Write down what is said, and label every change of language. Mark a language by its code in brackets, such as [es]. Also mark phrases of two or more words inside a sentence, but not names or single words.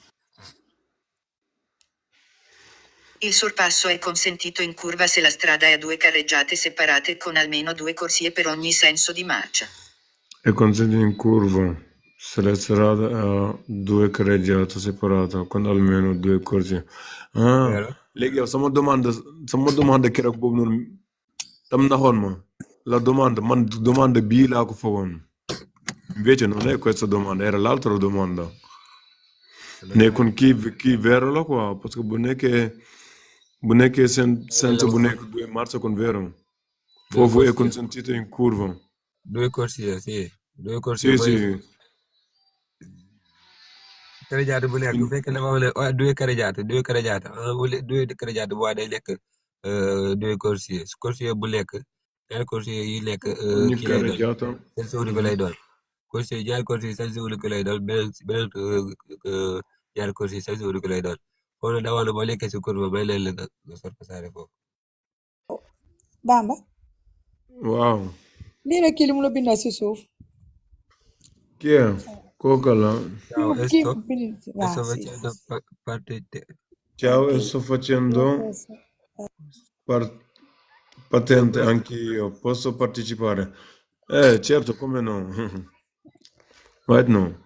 [it] Il sorpasso è consentito in curva se la strada è a due carreggiate separate con almeno 2 corsie per ogni senso di marcia. È consentito in curva se la strada ha 2 carreggiate separate con almeno 2 corsie. [wo] Léegi yow sama demande keroog boobu noonu tam naxoon ma la domanda bii laa ko foogoon. [it] Invece non è questa domanda, era l'altra domanda. [wo] Ne kon kii vero la quoi, [fr] parce que [wo] bu nekkee senso bu nekk 2 marce kon vero. [it] Foofu è consentito in curva. 2 corsie, sì. 2 corsie Sì. [wo] Carreggiate bu nekk bu fekkee dafa am [it] 2 carreggiate 2 carreggiate 2 carreggiate [wo] bu day nekk [it] 2 corsie su corsie [wo] bu nekk ñaari corsie yi nekk kii lay doon [it] senso unico [wo] lay doon corsie ñaari corsie [it] senso unico [wo] lay doon beneen ñaari corsie [it] senso unico [wo] lay doon foofu nag dawoon na boo nekkee si courbe may leen la nga sorpassare foofu. Bamba Waaw. lii la kii li mu la bindal si suuf [it] Chi è? Coca-Cola. Ciao, [wo] Kii [it] sto [wo] waaw si [it] facendo partite. Ciao, sto facendo patente anch'io. Posso partecipare? Certo, come no? [en] Right no.